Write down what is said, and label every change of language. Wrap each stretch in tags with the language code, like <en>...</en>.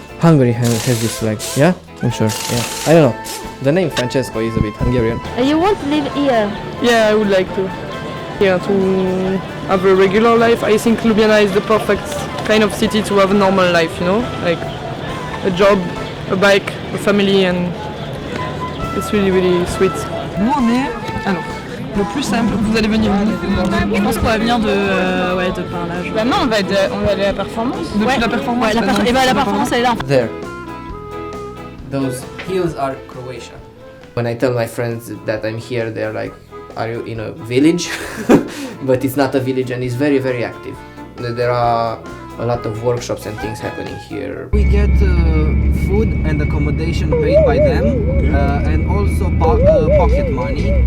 <en>Hungary has this flag, yeah? I'm sure, yeah. I don't know. The name Francesco is a bit Hungarian. You want to live here? Yeah, I would like to. Yeah, to have a regular life, I think Ljubljana is the perfect kind of city to have a normal life, you know, like a job, a bike, a family, and it's really, really sweet.</en> <fr>Nous on est, alors, le plus simple, vous allez venir où? Je pense qu'on va venir de par là. Bah non, on va aller à la performance. Depuis la performance. Ouais, la performance elle est là.</fr> <en>There. Those hills are Croatia. When I tell my friends that I'm here, they're like, are you in a village? But it's not a village and it's very, very active. There are a lot of workshops and things happening here. We get food and accommodation paid by them and also pocket money.</en>